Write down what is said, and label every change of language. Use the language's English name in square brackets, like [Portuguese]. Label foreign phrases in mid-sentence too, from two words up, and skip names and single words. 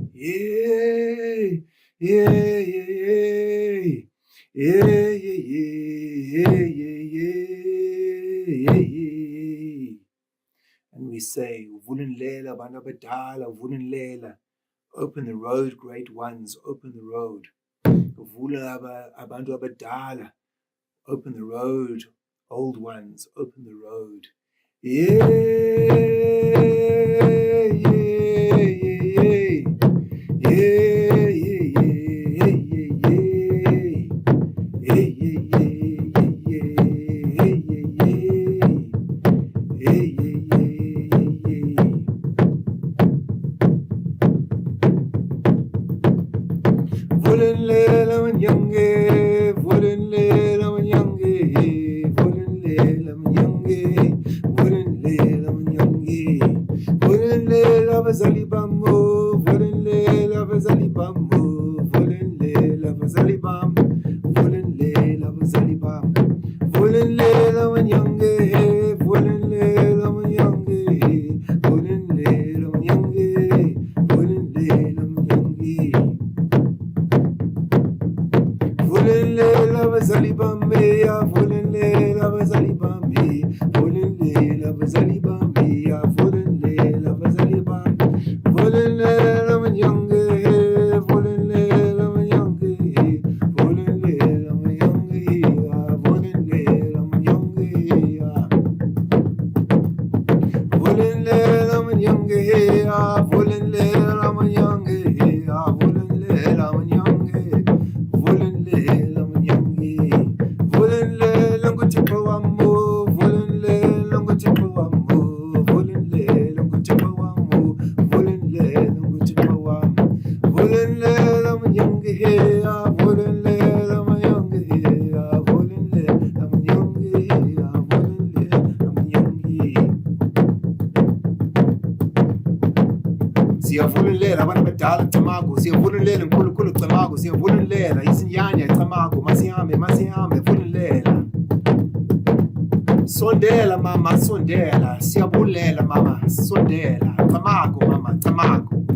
[English] And we say, [Zulu] Vulunlela, Banabadala, Vulunlela. [English] Open the road, great ones, open the road. [Zulu] Vula abantu abadala. [English] Open the road. Old ones, open the road. Yeah, yeah, yeah, yeah. Yeah, yeah, yeah, yeah, yeah. Yeah, yeah, yeah, yeah, yeah, yeah. Yeah, yeah, yeah, yeah. [Xhosa] Volenlela manyange, volenlela manyange, volenlela manyange, volenlela manyange, volenlela bazali bamo, volenlela bazali bamo, volenlela bazali bam, volenlela bazali bam, volenlela manyange, volenlela manyange, volenlela manyange, volenlela manyange. Volenlela bazali bami ya volenlela bazali bami volenlela bazali bami ya volenlela bazali bami volenlela manyange volenlela manyange volenlela manyange ya volenlela manyange ya volenlela manyange ya volenlela manyange ya volenlela manyange volenlela manyange volenlela nguthixo wamo volenlela nguthixo wamo volenlela nguthixo wamo volenlela nguthixo wamo volenlela manyange ya volenlela manyange ya volenlela manyange ya volenlela manyange. [Zulu] Siyavulelela abantu abadala chamago, siyavulelela nkulunkulu chamago, siyavulelela izinyanya chamago, masihambe vulelela. [Xhosa] Sondela mama, sondela, siyabulela mama, sondela, chamago mama, chamago.